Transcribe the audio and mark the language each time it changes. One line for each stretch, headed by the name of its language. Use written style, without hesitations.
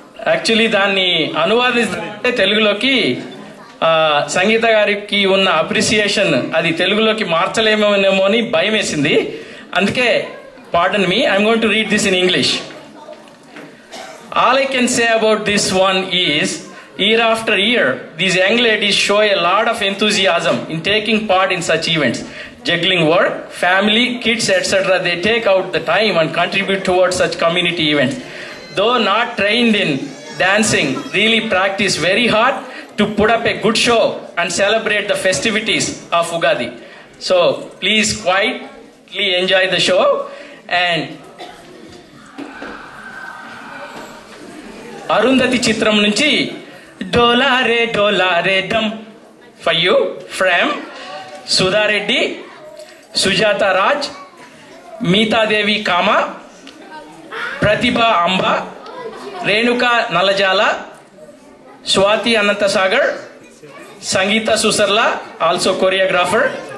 Telugu: Actually దాన్ని అనువాదిస్తే తెలుగులోకి సంగీత గారికి ఉన్న అప్రిసియేషన్ అది తెలుగులోకి మార్చలేమోనేమో అని భయం వేసింది.
English: అందుకే pardon me, I'm going to read this in English. All I can say about this one is, year after year, these young ladies show a lot of enthusiasm in taking part in such events. Juggling work, family, kids, etc. They take out the time and contribute towards such community events. Though not trained in dancing, really practice very hard to put up a good show and celebrate the festivities of Ugadi. So please quietly enjoy the show.
Telugu: And Arundhati చిత్రం నుంచి డోలారే డమ్ for you from Sudha Reddy, Sujatha Raj, మీతాదేవి comma, Pratibha Amba, Renuka నల్లజాల, Swathi Anantasagar, Sangeetha Susarla also choreographer.